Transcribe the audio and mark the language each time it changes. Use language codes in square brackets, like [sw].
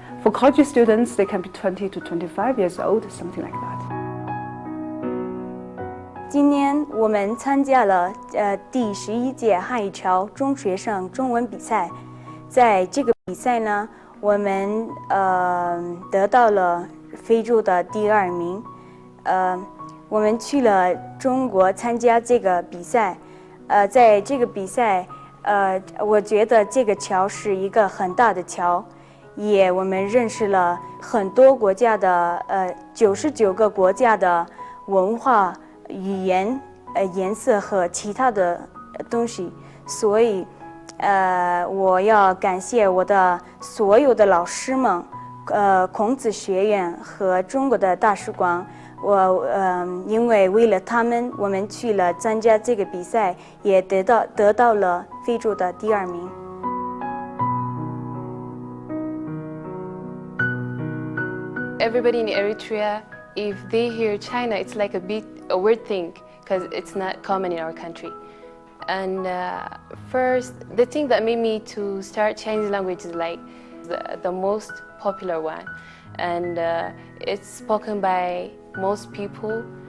[en] For college students, they can be 20 to 25 years old, something like that. [zh] 今年我们参加了第11届汉语桥中学生中文比赛，在这个比赛呢，我们得到了非洲的第2名。我们去了中国参加这个比赛，在这个比赛，我觉得这个桥是一个很大的桥。我们认识了很多国家的99个国家的文化、语言、颜色和其他的东西，所以我要感谢我的所有的老师们，孔子学院和中国的大使馆。因为为了他们，我们去了参加这个比赛，也得到了非洲的第2名。 [en] Everybody in Eritrea, if they hear China, it's like a weird thing because it's not common in our country. And first, the thing that made me to start Chinese language is like the most popular one, and it's spoken by most people.